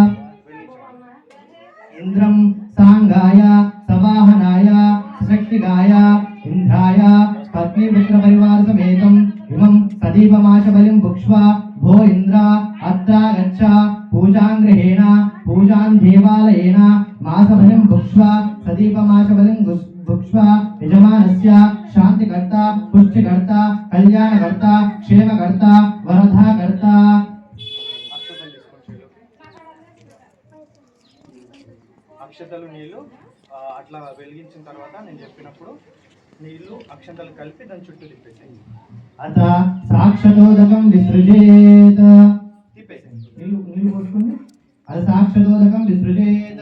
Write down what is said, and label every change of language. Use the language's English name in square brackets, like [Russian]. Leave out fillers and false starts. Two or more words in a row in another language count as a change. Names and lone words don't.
[Sanskrit] इंद्रं सांगाय सवाहनाय शक्तिगाय इंद्राय पत्नीपुत्र परिवार समेतं इमं सदीपमाश बलिं भुक्ष्वा भो इंद्र अत्र गच्छ पूजां गृहेण पूजां देवालयेन मासबलिं भुक्ष्वा सदीपमाशबलिं भुक्ष्वा यजमानस्य शान्तिकर्ता पुष्टिकर्ता कल्याणकर्ता क्षेमकर्ता वरदाकर्ता। [Telugu] అక్షతలు నీళ్ళు అట్లా వెలిగించిన తర్వాత నేను చెప్పినప్పుడు నీళ్ళు అక్షంతలు కలిపి దాని చుట్టూ తిప్పేసేయండి. [Sanskrit] अथ साक्षतोदकं विसृजेत्. [Telugu] తిప్పేసేయండి. నీళ్ళు పోసుకోండి. అది [Sanskrit] साक्षतोदकं विसृजेत्.